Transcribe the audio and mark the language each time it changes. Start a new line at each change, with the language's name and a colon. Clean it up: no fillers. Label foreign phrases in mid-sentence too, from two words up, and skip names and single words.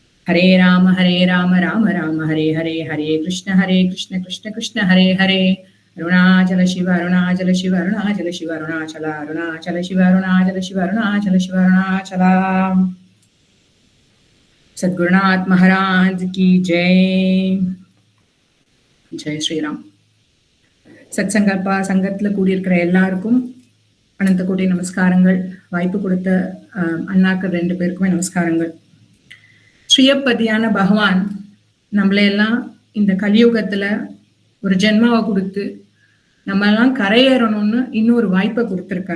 Hindi: हरे राम राम राम हरे हरे, हरे कृष्ण कृष्ण कृष्ण हरे हरे, अरुणाचल शिव अरुणाचल शिव अरुणाचल शिव अरुणाचल अरुणाचल शिव अरुणाचल शिव अरुणाचल शिव अरुणाचल। सद्गुरुनाथ महाराज की जय। जय श्रीराम।
Tamil: சத்சங்கல்பா சங்கத்துல கூடியிருக்கிற எல்லாருக்கும் அனந்த கோடி நமஸ்காரங்கள். வாய்ப்பு கொடுத்த அண்ணாக்கள் 2 பேருக்குமே நமஸ்காரங்கள். ஸ்ரீயப்பதியான பகவான் நம்மளையெல்லாம் இந்த கலியுகத்துல ஒரு ஜென்மாவை கொடுத்து நம்ம எல்லாம் கரையேறணும்னு இன்னொரு வாய்ப்பை கொடுத்திருக்கார்.